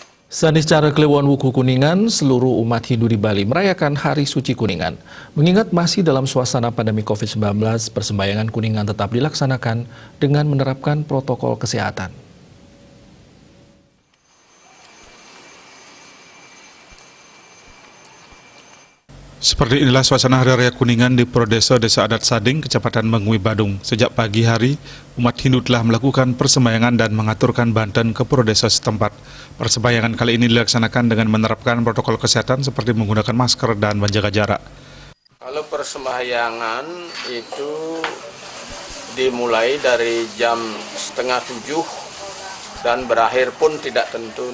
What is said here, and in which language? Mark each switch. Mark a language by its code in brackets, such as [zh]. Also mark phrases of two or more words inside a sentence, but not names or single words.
[id] Saniscara Kliwon Wuku Kuningan, seluruh umat Hindu di Bali merayakan Hari Suci Kuningan. Mengingat masih dalam suasana pandemi COVID-19, persembahyangan Kuningan tetap dilaksanakan dengan menerapkan protokol kesehatan. Seperti inilah suasana Hari Raya Kuningan di Prodesa Desa Adat Sading, Kecamatan Mengui, Badung. Sejak pagi hari, umat Hindu telah melakukan persembahyangan dan mengaturkan banten ke Prodesa setempat. Persembahyangan kali ini dilaksanakan dengan menerapkan protokol kesehatan seperti menggunakan masker dan menjaga jarak. Kalau persembahyangan itu dimulai dari jam 6:30 dan berakhir pun tidak tentu.